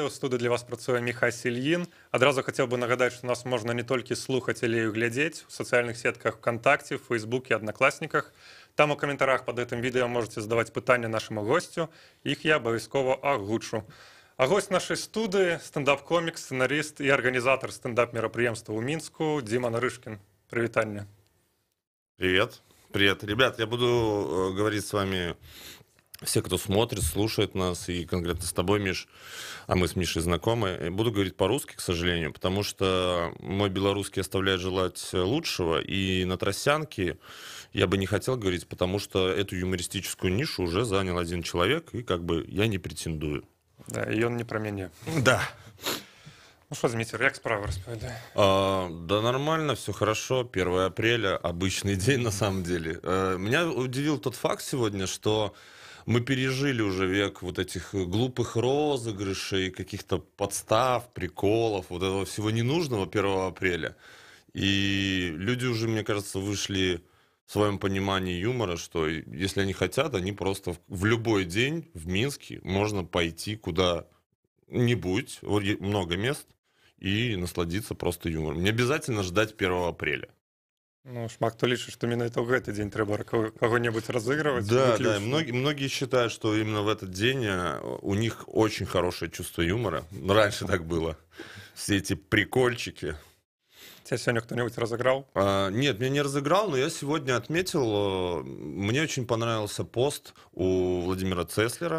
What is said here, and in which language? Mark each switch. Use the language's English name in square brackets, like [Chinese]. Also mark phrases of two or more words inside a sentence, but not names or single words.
[Belarusian] У студыі для вас працуе Міхась Сільгін. Адразу хацеў бы нагадаць, што нас можна не толькі слухаць, але і глядзець у сацыяльных сетках ВКонтакте, Фейсбуке, Аднакласніках. Там у каментарах пад гэтым відэо можете задаваць пытанні нашаму госцю. Іх я абавязкова агучу. А гость нашай студыі стендап-комік, сцэнарыст і арганізатар стендап-мерапрыемства ў Мінску Дима Нарышкин. Прывітанне. [Russian] Привет. Привет. Ребят, я буду говорить с вами, все, кто смотрит, слушает нас, и конкретно с тобой, Миш, а мы с Мишей знакомы. Буду говорить по-русски, к сожалению, потому что мой белорусский оставляет желать лучшего, и на тросянке я бы не хотел говорить, потому что эту юмористическую нишу уже занял один человек, и как бы я не претендую. Да, и он не про мяне. Да. Ну что, Дмитрий, [Belarusian] як справа распавядай? [Russian] Да нормально, все хорошо. 1 апреля, обычный день на самом деле. Меня удивил тот факт сегодня, что мы пережили уже век вот этих глупых розыгрышей, каких-то подстав, приколов, вот этого всего ненужного 1 апреля. И люди уже, мне кажется, вышли в своем понимании юмора, что если они хотят, они просто в любой день в Минске можно пойти куда-нибудь, много мест, и насладиться просто юмором. Не обязательно ждать 1 апреля. [Belarusian] Ну, шмат хто лічыць, што менавіта ў гэты дзень трэба [Russian] кого-нибудь разыгрывать. Да, да, многие считают, что именно в этот день у них очень хорошее чувство юмора. Раньше так было. Все эти прикольчики. Тебя сегодня кто-нибудь разыграл? Нет, меня не разыграл, но я сегодня отметил, мне очень понравился пост у Владимира Цеслера.